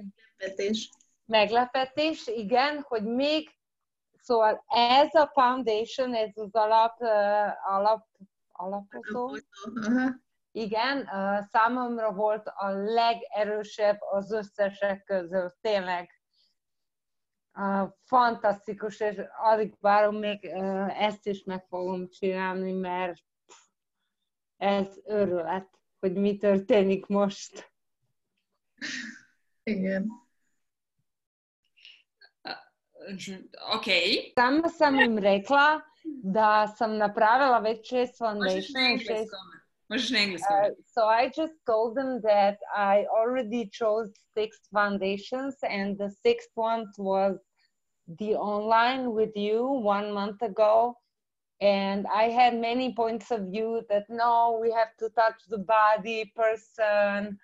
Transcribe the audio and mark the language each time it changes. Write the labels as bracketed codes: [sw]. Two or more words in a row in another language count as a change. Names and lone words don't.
[hu] Meglepetés, igen, hogy még szóval ez a foundation, ez az alapozó, igen, számomra volt a legerősebb az összesek közül, tényleg fantasztikus, és alig várom még ezt is meg fogom csinálni, mert ez őrület, hogy mi történik most. Igen. Okay. [hr] Sama sam im rekla da sam napravila već 6 foundation. [en] So I just told them that I already chose 6 foundations, and the 6th one was the online with you 1 month ago. And I had many points of view that no, we have to touch the body person.